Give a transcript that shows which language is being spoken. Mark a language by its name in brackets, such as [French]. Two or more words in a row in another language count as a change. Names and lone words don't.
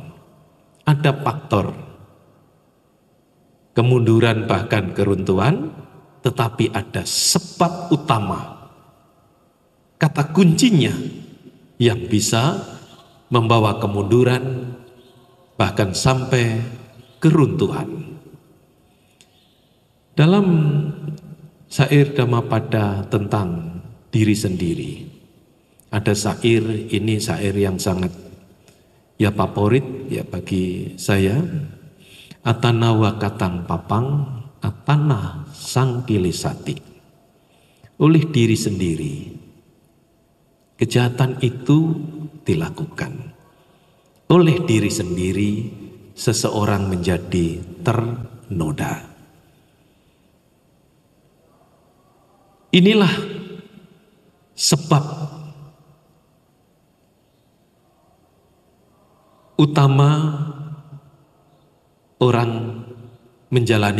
[Indonesian] Ada faktor kemunduran bahkan keruntuhan, tetapi ada sebab utama, kata kuncinya yang bisa membawa kemunduran bahkan sampai keruntuhan. Dalam syair Dhammapada tentang diri sendiri, ada syair, ini syair yang sangat ya favorit ya bagi saya. [Pali] Atana wa katang papang, atana sang kilisati. [Indonesian] Oleh diri sendiri, kejahatan itu dilakukan. Oleh diri sendiri, seseorang menjadi ternoda. Inilah sebab utama orang menjalani